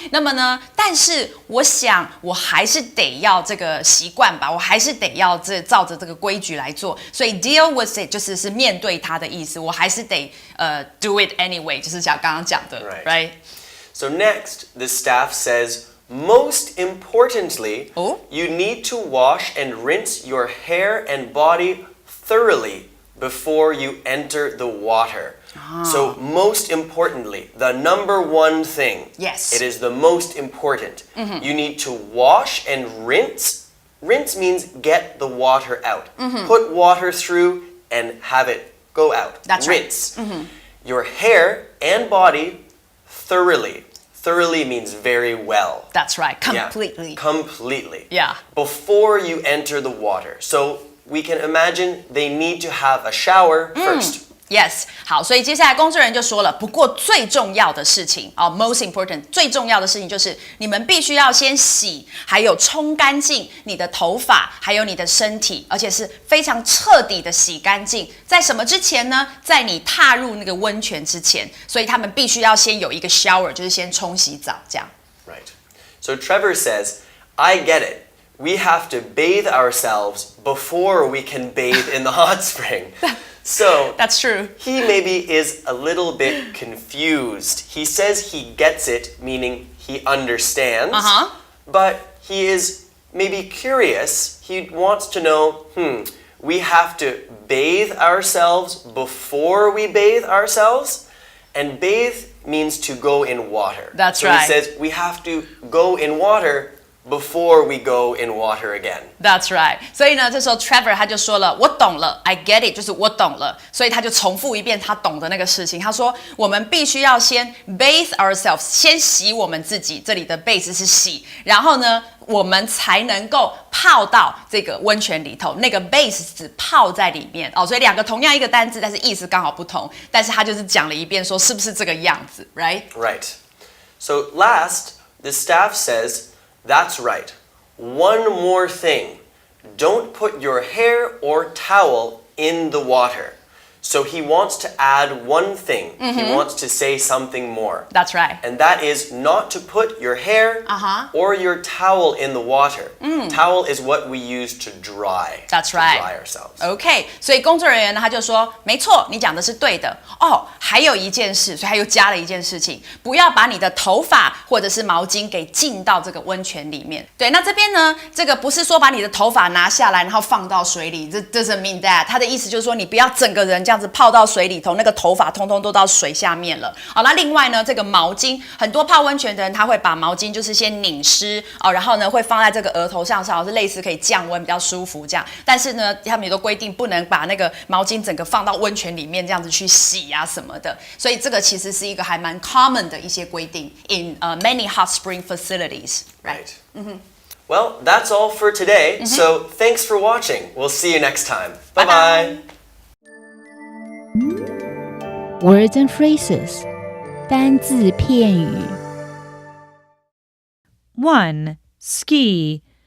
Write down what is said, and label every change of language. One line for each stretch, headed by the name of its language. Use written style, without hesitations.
Chinese: 那么呢，但是我想我还是得要这个习惯吧，我还是得要照着这个规矩来做，所以 deal with it 就是面对它的意思，我还是得
English: do it anyway，
Chinese: 就是像刚刚讲的 right?
English: So next, the staff says, most importantly, you need to wash and rinse your hair and body thoroughly before you enter the water. So most importantly, the number one thing, yes, it is the most important. You need to wash and rinse. Rinse means get the water out. Put water through and have it go out. That's rinse. Right. Your hair and body thoroughly. Thoroughly means very well. That's right. Completely. Yeah, completely. Yeah. Before you enter the water. So we can imagine they need to have a shower first.
Chinese: Yes， 好，所以接下来工作人员就说了，不过最重要的事情most important， 最重要的事情就是你们必须要先洗，还有冲干净你的头发，还有你的身体，而且是非常彻底的洗干净。在什么之前呢？在你踏入那个温泉之前，所以他们必须要先有一个 shower， 就是先冲洗澡这样。
English: Right. So Trevor says, I get it. We have to bathe ourselves before we can bathe in the hot spring. So That's true. he maybe is a little bit confused. He says he gets it, meaning he understands, but he is maybe curious. He wants to know, we have to bathe ourselves before we bathe ourselves? And bathe means to go in water. That's so right. So he says we have to go in water before we go in water again. That's right.
Chinese: 所以呢，这时候 Trevor 他就说了，我懂了 ，
English: I get it，
Chinese: 就是我懂了。所以他就重复一遍他懂的那个事情。他说，我们必须要先
English: bathe ourselves，
Chinese: 先洗我们自己。这里的 bathe 是洗，然后呢，我们才能够泡到这个温泉里头。那个 bathe 是指泡在里面哦，所以两个同样一个单字，但是意思刚好不同。但是他就是讲了一遍，说是不是这个样子 ，right?
English: Right. So last, the staff says, that's right. One more thing. Don't put your hair or towel in the water. So he wants to add one thing. He wants to say something more. That's right. And that is not to put your hair or your towel in the water. Towel is what we use to dry. That's to right. dry ourselves.
Chinese: OK， 所以工作人员呢，他就说，没错，你讲的是对的哦。还有一件事，所以他又加了一件事情，不要把你的头发或者是毛巾给浸到这个温泉里面。对，那这边呢，这个不是说把你的头发拿下来，然后放到水里，这
English: doesn't mean that。
Chinese: 他的意思就是说，你不要整个人这样子泡到水里头，那个头发通通都到水下面了。好，那另外呢，这个毛巾，很多泡温泉的人他会把毛巾就是先拧湿哦，然后呢会放在这个额头上，是类似可以降温，比较舒服这样。但是呢，他们也都规定不能把那个毛巾整个放到温泉里面这样子去洗啊什么的。所以这个其实是一个还蛮 common 的一些规定
English: in many hot spring facilities,
Chinese: right?
English: Well, that's all for today. So thanks for watching. We'll see you next time. Bye-bye. Words and phrases
Chinese: 单字片语
English: 1. Ski.